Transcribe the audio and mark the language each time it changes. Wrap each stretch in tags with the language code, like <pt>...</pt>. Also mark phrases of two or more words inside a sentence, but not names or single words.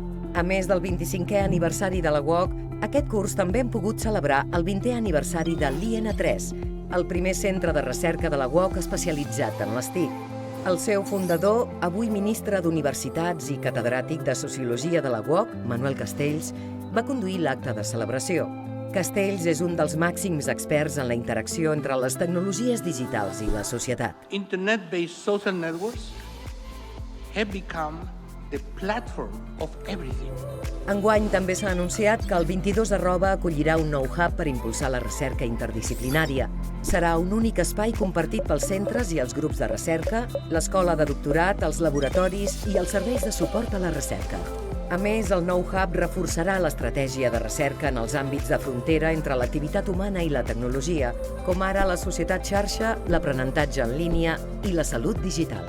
<ca>A més del 25è aniversari de la UOC, aquest curs també hem pogut celebrar el 20è aniversari de l'IN3, el primer centre de recerca de la UOC especialitzat en les TIC. El seu fundador, avui ministre d'Universitats i catedràtic de Sociologia de la UOC, Manuel Castells, va conduir l'acte de celebració. Castells és un dels màxims experts en la interacció entre les tecnologies digitals i la societat.</ca> <en>Internet-based social networks have become the platform of everything.</en> <ca>Enguany també s'ha anunciat que el 22 acollirà un nou hub per impulsar la recerca interdisciplinària. Serà un únic espai compartit pels centres i els grups de recerca, l'escola de doctorat, els laboratoris i els serveis de suport a la recerca. A més, el nou hub reforçarà l'estratègia de recerca en els àmbits de frontera entre l'activitat humana i la tecnologia, com ara la societat xarxa, l'aprenentatge en línia i la salut digital.</ca>